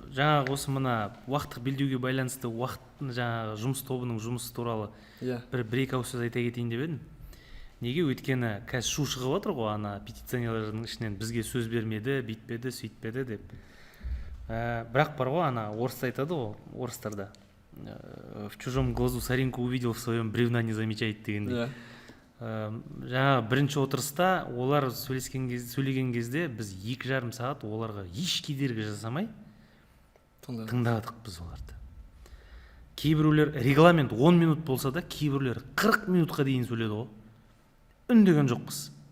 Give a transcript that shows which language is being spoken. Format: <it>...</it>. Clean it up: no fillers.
<kk>Жаңағы осы мына уақыттық белдеуге байланысты жаңағы жұмыс тобының жұмысы туралы бір-екі ауыз сөз айта кетейін деп едім. Неге? Өйткені қазір шу шығып отыр ғой, ана петиционерлердің ішінен бізге сөз бермеді, бүйтпеді, сөйтпеді деп. Бірақ бар ғой, ана орыста айтады ғой, орыстарда.</kk> <ru>В чужом глазу соринку увидел, в своем бревна не замечает</ru> <kk>дегенде. Жаңа бірінші отырыста олар сөйлеген кезде біз 2,5 сағат оларға еш кедергі жасамай тыңдадық біз оларды. Кейбіреулер регламент 10 минут болса да, кейбіреулер 40 минутқа дейін сөйледі ғой. Үндеген жоқпыз.</kk>